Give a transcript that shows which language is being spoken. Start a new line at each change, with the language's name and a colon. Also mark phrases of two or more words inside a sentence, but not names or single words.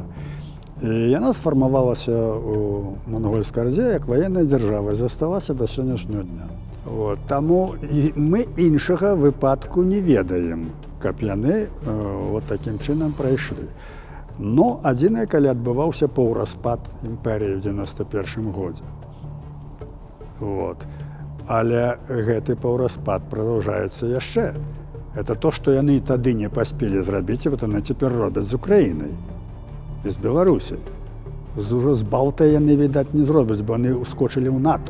Ukrainian: І вона сформувалася у Монгольській Орді як воєнна держава і залишилася до сьогоднішнього дня. От. Тому ми іншого випадку не ведаємо, як вони таким чином пройшли. Ну, один, коли відбувався піврозпад імперії в 91-му році. Вот.
Belarusian: Але гэты паўраспад продолжается яшчэ. Это то, што яны і тады не паспелі зрабіць, і вот яны цяпер робяць з Украінай і з Беларусі. Ужо з Балтай яны, відаць, не зробяць, бо яны ускочылі ў НАТО.